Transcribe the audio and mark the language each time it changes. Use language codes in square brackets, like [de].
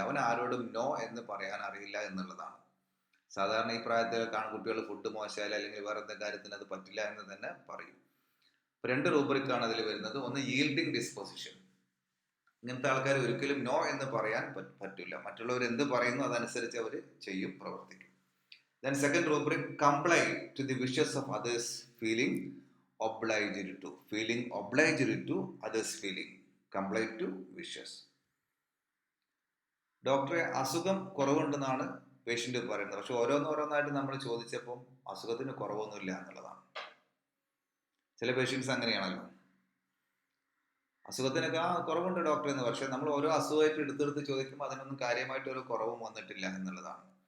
[ml] അവൻ ആരോടും നോ എന്ന് പറയാൻ അറിയില്ല എന്നുള്ളതാണ്. സാധാരണ ഈ പ്രായത്തിലൊക്കെ ആൺകുട്ടികൾ ഫുഡ് മോശമായാലും അല്ലെങ്കിൽ വേറെ എന്തെങ്കിലും കാര്യത്തിന് അത് പറ്റില്ല എന്ന് തന്നെ പറയും. 2 റൂബ്രിക്കാണ് അതിൽ വരുന്നത്. ഒന്ന് yielding ഡിസ്പോസിഷൻ. ഇങ്ങനത്തെ ആൾക്കാർ ഒരിക്കലും നോ എന്ന് പറയാൻ പറ്റില്ല. മറ്റുള്ളവർ എന്ത് പറയുന്നു അതനുസരിച്ച് അവർ ചെയ്യും, പ്രവർത്തിക്കും. [en] Then second rubric, comply to the wishes of others, feeling obliged to. Feeling obliged to others' feeling. Comply to wishes. [ml] ഡോക്ടറെ അസുഖം കുറവുണ്ടെന്നാണ് പേഷ്യന്റ് പറയുന്നത്. പക്ഷെ ഓരോന്നോരോന്നായിട്ട് നമ്മൾ ചോദിച്ചപ്പോൾ അസുഖത്തിന് കുറവൊന്നുമില്ല എന്നുള്ളതാണ്. ചില പേഷ്യൻസ് അങ്ങനെയാണല്ലോ, അസുഖത്തിനൊക്കെ കുറവുണ്ട് ഡോക്ടർ എന്ന്. പക്ഷെ നമ്മൾ ഓരോ അസുഖമായിട്ട് എടുത്തെടുത്ത് ചോദിക്കുമ്പോൾ അതിനൊന്നും കാര്യമായിട്ട് ഒരു കുറവും വന്നിട്ടില്ല എന്നുള്ളതാണ്.